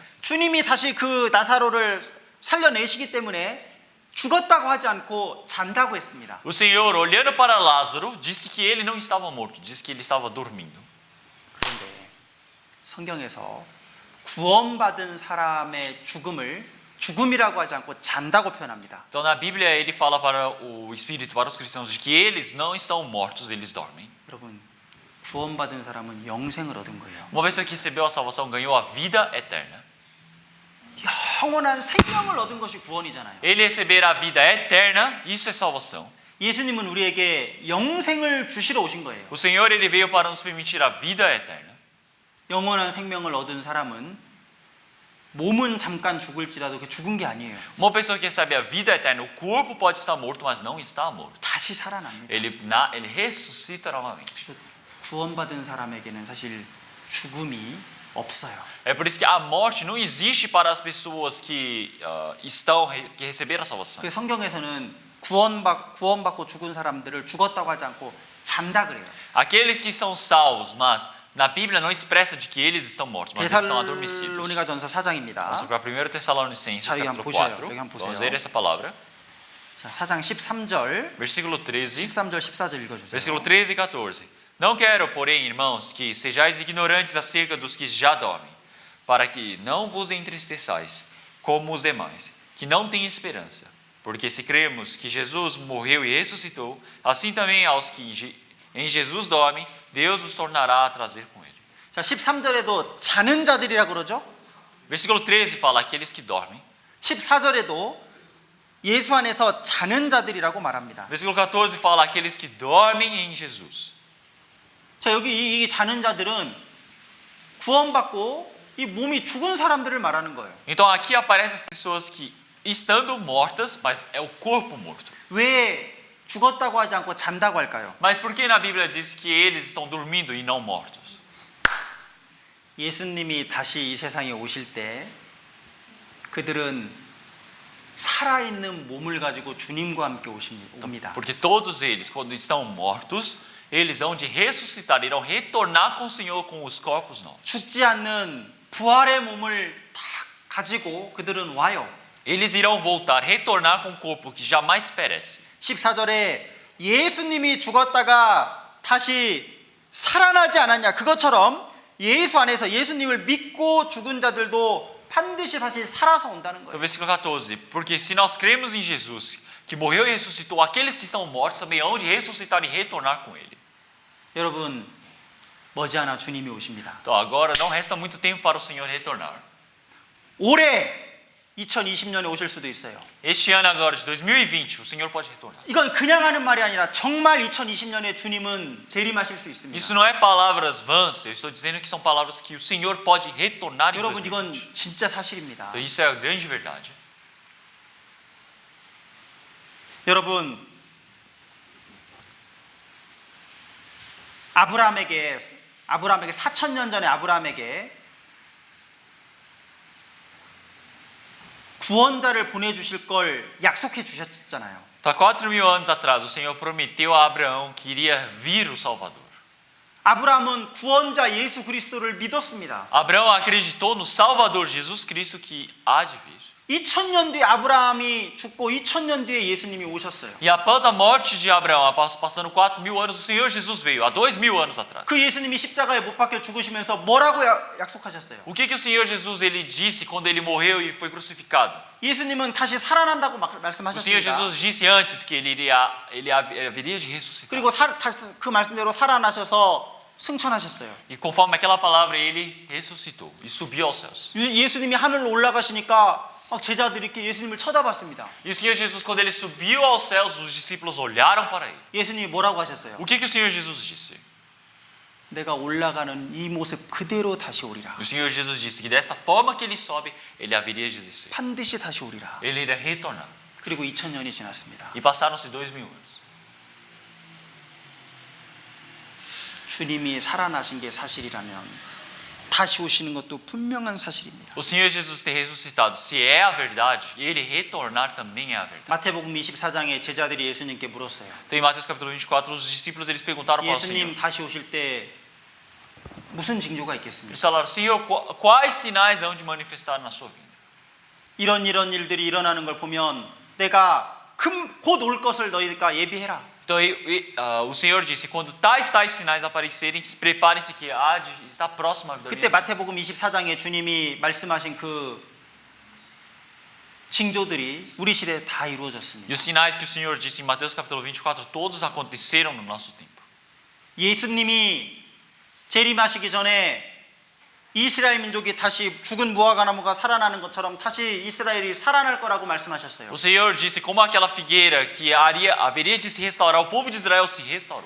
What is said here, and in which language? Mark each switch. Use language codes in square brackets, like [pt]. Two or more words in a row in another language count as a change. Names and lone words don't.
[ko] 주님이 다시 그 나사로를 살려내시기 때문에 죽었다고 하지 않고 잔다고 했습니다. [pt] O Senhor, olhando para Lázaro, disse que ele não estava morto, disse que ele estava dormindo. [ko] 그런데 성경에서 구원받은 사람의 죽음이라고 하지 않고 잔다고 표현합니다. [pt] Então, na Bíblia, ele fala para o Espírito, para os cristãos, de que eles não estão mortos, eles dormem. [ko] 여러분, 구원받은 사람은 영생을 얻은 거예요. [pt] Uma pessoa que recebeu a salvação ganhou a vida eterna. [ko] 영원한 생명을 얻은 것이 구원이잖아요. [pt] Ele receber a vida eterna, isso é salvação. [ko] 예수님은 우리에게 영생을 주시러 오신 거예요. [pt] O Senhor, ele veio para nos permitir a vida eterna. [ko] 영원한 생명을 얻은 사람은 몸은 잠깐 죽을지라도 그 죽은 게 아니에요. [pt] Uma pessoa que recebe a vida eterna, o corpo pode estar morto, mas não está morto. [ko] 다시 살아납니다. [pt] Ele ressuscita novamente. [ko] 그래서 구원받은 사람에게는 사실 죽음이 없어요. [pt] É por isso que a morte não existe para as pessoas que que receberam a salvação. [ko] 그 성경에서는 구원받고 죽은 사람들을 죽었다고 하지 않고 잔다 그래요. [pt] Aqueles que são salvos, mas na Bíblia não expressa de que eles estão mortos, mas eles estão adormecidos. [ko] 데살로니가전서 4장입니다. [pt] Vamos para 1 Tessalonicenses, [ko] 자, 여기 한번 [pt] capítulo [ko] 보셔요. [pt] 4. [ko] 여기 한번 보세요. [pt] Vamos ler essa palavra. [ko] 자, 4장 13절, [pt] Versículo 13. [ko] 13절, 14절 읽어주세요. [pt] Versículo 13 e 14. Não quero, porém, irmãos, que sejais ignorantes acerca dos que já dormem, para que não vos entristeçais, como os demais, que não têm esperança. Porque se crermos que Jesus morreu e ressuscitou, assim também aos que em Jesus dormem, Deus os tornará a trazer com ele. [ko] 자, 자, 13절에도 자는 자들이라 그러죠. [pt] Versículo 13 fala aqueles que dormem. [ko] 14절에도 예수 안에서 자는 자들이라고 말합니다. [pt] Versículo 14 fala aqueles que dormem em Jesus. [ko] 자, 여기 이 자는 자들은 구원받고 이 몸이 죽은 사람들을 말하는 거예요. [pt] Então aqui aparecem as pessoas que estando mortas, mas é o corpo morto. [ko] 왜 죽었다고 하지 않고 잔다고 할까요? [pt] Mas por que na Bíblia diz que eles estão dormindo e não mortos? [ko] 예수님이 다시 이 세상에 오실 때 그들은 살아있는 몸을 가지고 주님과 함께 옵니다. [pt] Porque todos eles, quando estão mortos, eles hão de ressuscitar, irão retornar com o Senhor com os corpos novos. [ko] 죽지 않는 부활의 몸을 다 가지고 그들은 와요. [pt] Eles irão voltar, retornar com um corpo que jamais perece. [ko] 14절에 예수님이 죽었다가 다시 살아나지 않았냐, 그것처럼 예수 안에서 예수님을 믿고 죽은 자들도 반드시 다시 살아서 온다는 [pt] Então, [ko] 거예요. [pt] versículo 14. Porque se nós cremos em Jesus, que morreu e ressuscitou, aqueles que estão mortos também hão de ressuscitar e retornar com Ele. [ko] 여러분, 머지않아 주님이 오십니다. [pt] Então agora não resta muito tempo para o Senhor retornar. [ko] 올해 2020년에 오실 수도 있어요. [pt] Este ano agora, de 2020, o Senhor pode retornar. [ko] 이건 그냥 하는 말이 아니라 정말 2020년에 주님은 재림하실 수 있습니다. [pt] Isso não é palavras vãs, eu estou dizendo que são palavras que o Senhor pode retornar em [ko] 여러분, [pt] 2020. [ko] 이건 진짜 사실입니다. [pt] Então isso é a grande verdade. [ko] 여러분, 아브라함에게 4,000년 전에 아브라함에게 구원자를 보내주실 걸 약속해 주셨잖아요. [pt] Então, há 4.000 anos atrás, o Senhor prometeu a Abraão que iria vir o Salvador. [ko] 아브라함은 구원자 예수 그리스도를 믿었습니다. [pt] Abraão acreditou no Salvador Jesus Cristo que há de vir. [ko] 2000년 뒤에 아브라함이 죽고 2000년 뒤에 예수님이 오셨어요. [pt] E após a morte de Abraão, após passando 4.000 anos, o Senhor Jesus veio, há 2.000 anos atrás. [ko] 그 예수님이 십자가에 못 박혀 죽으시면서 뭐라고 약속하셨어요? [pt] O que o Senhor Jesus ele disse quando ele morreu e foi crucificado? [ko] 예수님은 다시 살아난다고 [pt] O Senhor [ko] 말씀하셨습니다. [pt] Jesus disse antes que ele haveria de ressuscitar. [ko] 그리고 다시 그 말씀대로 살아나셔서 승천하셨어요. [pt] E conforme aquela palavra, ele ressuscitou e subiu aos céus. [ko] 예수님이 하늘로 올라가시니까 막 제자들이 이렇게 예수님을 쳐다봤습니다. [pt] E o Senhor Jesus, quando ele subiu aos céus, os discípulos olharam para ele. [ko] 예수님이 뭐라고 하셨어요? [pt] O que o Senhor Jesus disse? [ko] 내가 올라가는 이 모습 그대로 다시 오리라. [pt] O Senhor Jesus disse que desta forma que ele sobe, ele haveria de descer. [ko] 반드시 다시 오리라. [pt] Ele iria retornar. [ko] 그리고 2000년이 지났습니다. [pt] E passaram-se 2.000 anos. [ko] 주님이 살아나신 게 사실이라면 다시 오시는 것도 분명한 사실입니다. [pt] O Senhor Jesus ter ressuscitado, se é a verdade, ele retornar também é a verdade. [ko] 마태복음 24장에 제자들이 예수님께 물었어요. [pt] Então em Mateus capítulo 24, os discípulos eles perguntaram para o Senhor. [ko] 예수님 다시 오실 때 무슨 징조가 [pt] Eles [ko] 있겠습니까? [pt] falaram: Senhor, quais sinais hão de manifestar na sua vinda? [ko] 이런 일들이 일어나는 걸 보면 내가 곧 올 것을 너희가 예비해라. [pt] Então o Senhor disse: quando tais sinais aparecerem, preparem-se que há de estar próximo a vida. [ko] 그때 마태복음 24장에 주님이 말씀하신 그 징조들이 우리 시대에 다 [pt] E [ko] 이루어졌습니다. [pt] os sinais que o Senhor disse em Mateus capítulo 24, todos aconteceram no nosso tempo. [ko] 예수님이 재림하시기 전에 이스라엘 민족이 다시 죽은 무화과 나무가 살아나는 것처럼 다시 이스라엘이 살아날 거라고 말씀하셨어요. [pt] O Senhor disse como aquela figueira que haveria de se restaurar, o povo de Israel se restaurou.